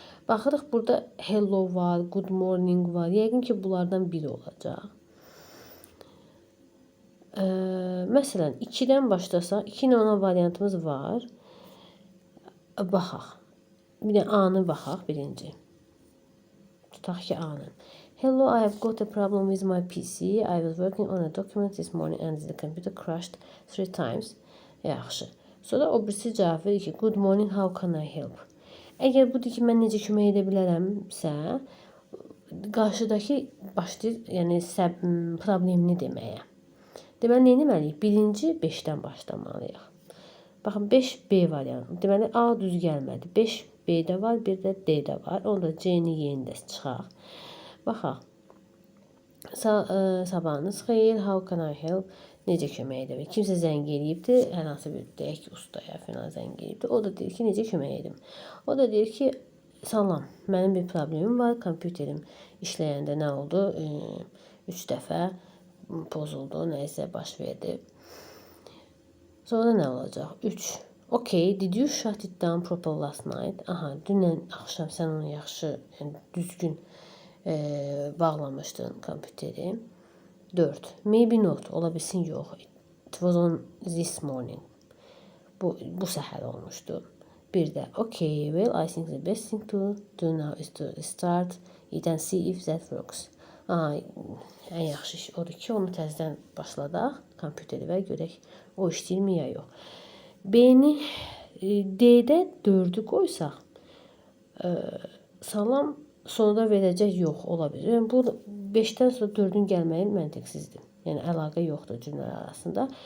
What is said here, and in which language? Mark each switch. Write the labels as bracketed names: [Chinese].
[Azerbaijani] Baxırıq burada hello var, good morning var. Yəqin ki bunlardan biri olacaq. Məsələn, 2-dən başlasaq, 2 ilə ona variantımız var. Baxaq. Bir də A-nı baxaq birinci. Tutaq ki A-nı. [English] Hello, I have got a problem with my PC. I was working on a document this morning and the computer crashed 3 times. [Azerbaijani] Yaxşı. Sonra o birisi cavab verir ki, [English] good morning, how can I help? [Azerbaijani] Əgər budur ki, mən necə kömək edə bilərəmsə, qarşıdakı başlayır, yəni problemini deməyə. Deməli, nə etməliyik? Birinci 5-dən başlamalıyıq. Baxın, 5B variantı. Deməli, A düz gəlmədi. 5B-də var, bir də D-də var. Onda C-ni yenində çıxaq. Baxaq. Sabahınız xeyir, [English] how can I help? [Azerbaijani] Necə kömək edə bilir? Kimsə zəng eləyibdir, hər hansı bir deyək ki, ustaya falan zəng eləyibdir. O da deyir ki, necə kömək edim? O da deyir ki, salam, mənim bir problemim var, kompüterim işləyəndə nə oldu? 3 dəfə pozuldu, nəysə baş verdi. Sonra nə olacaq? 3. [English] Okay, did you shut it down properly last night? [Azerbaijani] Aha, dünən axşam sən onu yaxşı, yəni düzgün bağlamışdın kompüteri. [English] 4. Maybe not. [Azerbaijani] Ola bilsin yox. [English] It was on this morning. [Azerbaijani] Bu səhər olmuşdu. Bir də [English] okay, well, I think the best thing to do now is to start it and see if that works. [Azerbaijani] Ən yaxşı iş odur ki, onu təzədən başladaq kompüteri və görək o işləyirmi ya yox. B-ni D-də 4-ü qoysaq, salam sonunda verəcək yox ola bilər. Yəni bu 5-dən sonra 4-ün gəlməyi məntiqsizdir. Yəni əlaqə yoxdur cümlələr arasında.